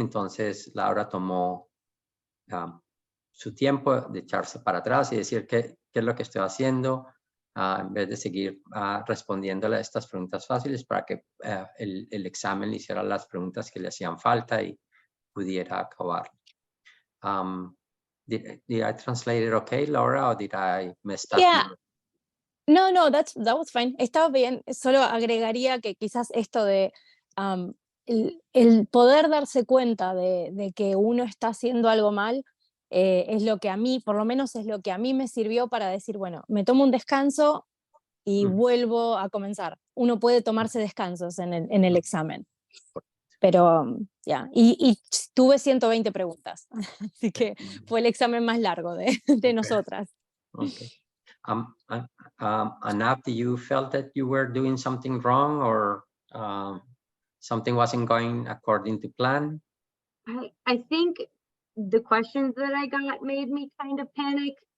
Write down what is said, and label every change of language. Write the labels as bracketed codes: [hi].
[es] Entonces, Laura tomó su tiempo de echarse para atrás y decir qué es lo que estoy haciendo, en vez de seguir respondiéndole a estas preguntas fáciles, para que el examen le hiciera las preguntas que le hacían falta y pudiera acabar. [en] Did I translate it okay, Laura, or did I mess up? Yeah. No, that was fine. [es] Estaba bien. Solo agregaría que quizás esto de el poder darse cuenta de que uno está haciendo algo mal, es lo que a mí, por lo menos es lo que a mí me sirvió para decir, bueno, me tomo un descanso y vuelvo a comenzar. Uno puede tomarse descansos en el examen. Pero ya, y tuve 120 preguntas, así que fue el examen más largo de nosotras. [en] Okay. Anab, do you felt that you were doing something wrong, or something wasn't going according to plan? I think the questions that I got made me kind of panic.